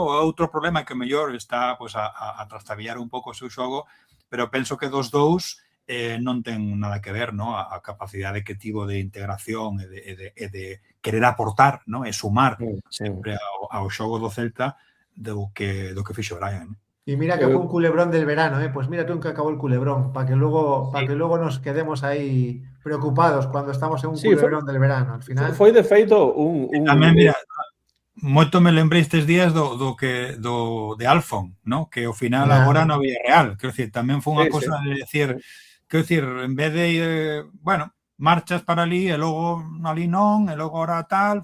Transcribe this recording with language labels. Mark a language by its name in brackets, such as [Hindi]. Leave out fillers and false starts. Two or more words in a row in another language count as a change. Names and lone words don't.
[Galician] Outro problema que mellor está pues, a trastabillar un pouco o seu xogo, pero penso que dos dous non ten nada que ver, ¿no? A capacidade que tivo de integración e de querer aportar, ¿no? E sumar sempre ao xogo do Celta do que fixo Brian, ¿no? [Spanish] Y mira que fue un culebrón del verano, ¿eh? Pues mira tú en que acabó el culebrón, para que luego nos quedemos ahí preocupados cuando estamos en un culebrón del verano. Al final. [Galician] Foi de feito Tamén, mira, moito me lembrei estes días de Alfon, ¿no? Que ao final agora no Villarreal. Quero dicir, tamén foi unha cosa de decir, quero dicir, en vez de, marchas para ali e logo ali non, e logo ahora tal.